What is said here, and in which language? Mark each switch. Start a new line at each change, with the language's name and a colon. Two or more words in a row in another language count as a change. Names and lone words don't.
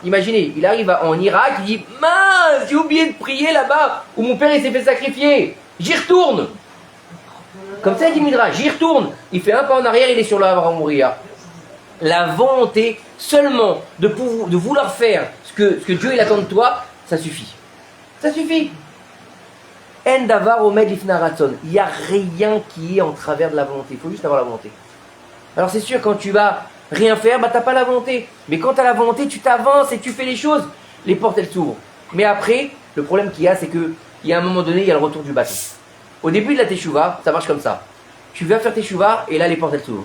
French: Imaginez, il arrive en Irak, il dit, mince, j'ai oublié de prier là-bas, où mon père il s'est fait sacrifier. J'y retourne. Comme ça, il dit Midrash, j'y retourne. Il fait un pas en arrière, il est sur le Havra Moria. La volonté seulement de vouloir faire ce que Dieu il attend de toi, ça suffit. Ça suffit.
Hebrew: אין דבר עומד בפני רצון.
French: Il n'y a rien qui est en travers de la volonté. Il faut juste avoir la volonté. Alors c'est sûr, quand tu vas rien faire, bah t'as pas la volonté. Mais quand tu as la volonté, tu t'avances et tu fais les choses. Les portes, elles s'ouvrent. Mais après, le problème qu'il y a, c'est qu'il y a un moment donné, il y a le retour du bâton. Au début de la teshuva, ça marche comme ça. Tu vas faire teshuva et là les portes elles s'ouvrent.